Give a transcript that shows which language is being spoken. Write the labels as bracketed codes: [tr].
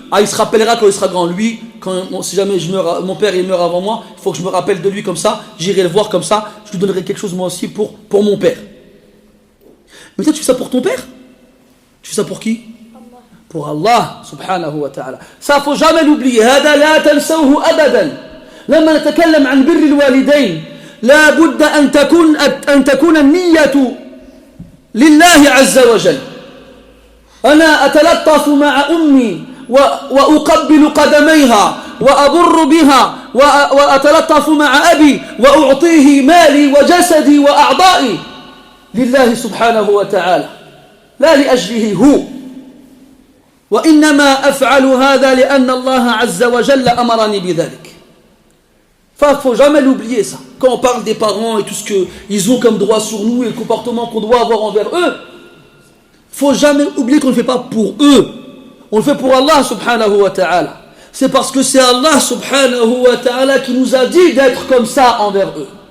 [fr] Ah, il se rappellera quand il sera grand. Lui, si jamais mon père il meurt avant moi, il faut que je me rappelle de lui comme ça. J'irai le voir comme ça. Je lui donnerai quelque chose moi aussi pour mon père. Mais toi, tu fais ça pour ton père? Tu fais ça pour qui? Pour Allah subhanahu wa ta'ala. Ça faut jamais l'oublier. [ar] هذا لا تنسوه أبدا. لما نتكلم عن بر الوالدين لا بد أن تكون النية لله عز وجل. أنا أتلطف مع أمي وأقبل قدميها وأبر بها وأتلطف مع أبي وأعطيه مالي وجسدي وأعضائي لله سبحانه وتعالى لا لأجله هو. وإنما أفعل هذا لأن الله عز وجل أمرني بذلك. [fr] Enfin, il ne faut jamais l'oublier ça. Quand on parle des parents et tout ce qu'ils ont comme droit sur nous et le comportement qu'on doit avoir envers eux, il ne faut jamais oublier qu'on ne le fait pas pour eux. On le fait pour Allah subhanahu wa ta'ala. C'est parce que c'est Allah subhanahu wa ta'ala qui nous a dit d'être comme ça envers eux.